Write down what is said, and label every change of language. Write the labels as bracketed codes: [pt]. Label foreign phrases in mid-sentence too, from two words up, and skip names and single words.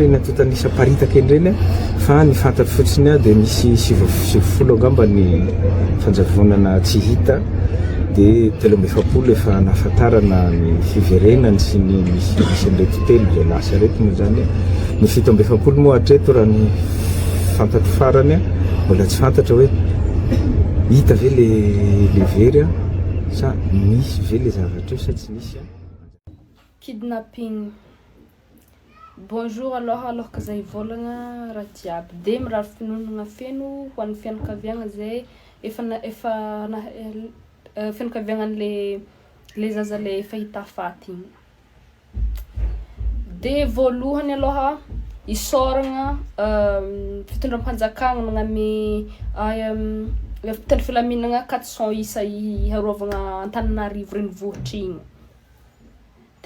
[mg] reny antotanisa paritaka en'ireny fa ny fantatro fotsiny dia misy 70 angamba ny fanjavonana tsy hita dia 17 efa nahafantarana ny fiverenany sy ny misy an'ilay titely izay lasa reto moa zany ny 17 moa hatreto raha ny fantatro farany mbola tsy fantatra hoe hita ve le very sa misy ve le zavatra io sa tsy misy. Kidnapping. Bonjour alors que zay volagna raha jiaby dia mirary finoanana feno ho an'ny fianakaviagna zay efa fianakaviagnan'le zaza le efa hita faty igny. Dia voalohany aloha isoragna fitondram-panjakagna magname telo filaminagna 400 isa iharovagna Antananarivo renivohitra igny.